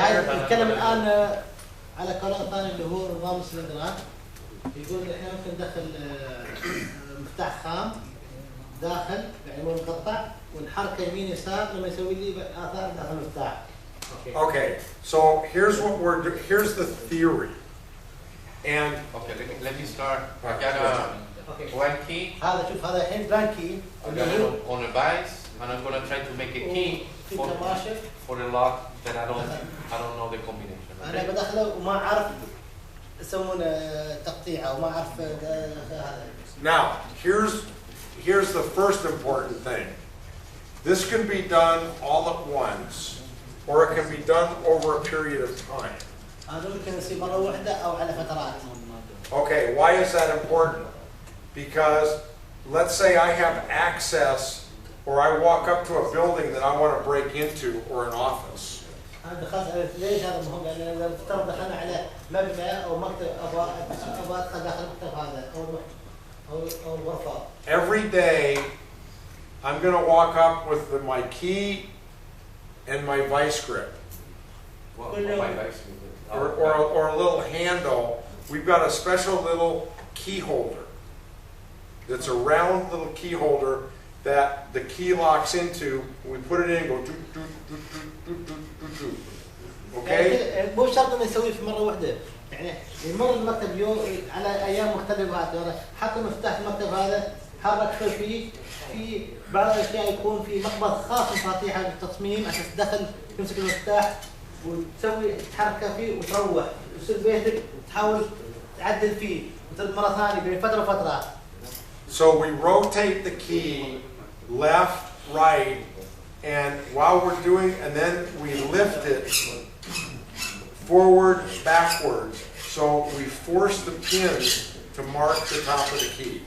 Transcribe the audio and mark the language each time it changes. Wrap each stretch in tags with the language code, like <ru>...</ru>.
<ar>هاي نتكلم الآن على قرار ثاني اللي هو نظام السلندرات. يقول احنا ممكن ندخل مفتاح خام داخل يعني هو مقطع ونحركه يمين يسار لما يسوي لي آثار داخل المفتاح.</ar> <en>Okay, so here's what here's the theory. And Okay, let me start. I got a one key.</en> <ar>هذا شوف هذا الحين بلانكي</ar> <en>I got it on a vise, and I'm gonna try to make a key for a lock that I don't know the combination.</en> <ar>أنا</ar> <en>Okay?</en> <ar>بدخله وما أعرف يسمونه تقطيع أو ما أعرف هذا.</ar> <en>now, here's the first important thing. This can be done all at once, or it can be done over a period of time.</en> <ar>هذا ممكن يصير مرة واحدة أو على فترات.</ar> <en>Okay, why is that important? Because let's say I have access or I walk up to a building that I want to break into or an office.</en> <ar>هذا خاص ليش هذا مهم؟ لأن إذا افترض دخلنا على مبنى أو مكتب أبغى أدخل داخل المكتب هذا أو الغرفة.</ar> <en>Every day, I'm going to walk up with my key and my vice grip, or a little handle. We've got a special little key holder. It's a round little key holder that the key locks into. We put it in and go do do do do do do do. Okay?</en> <ar>مو شرط إنه يسويه في مرة واحدة. يعني يمر المكتب يوم على أيام مختلفة. حط مفتاح المكتب هذا حرك فيه في بعض الأشياء يكون في مقبض خاص مفاتيح بالتصميم عشان تدخل تمسك المفتاح وتسوي حركة فيه وتروح وتصير بيتك وتحاول تعدل فيه وترد مرة ثانية بين فترة وفترة.</ar> <en>So we rotate the key left, right, and while we're doing, and then we lift it forward, backwards. So we force the pins to mark the top of the key.</en>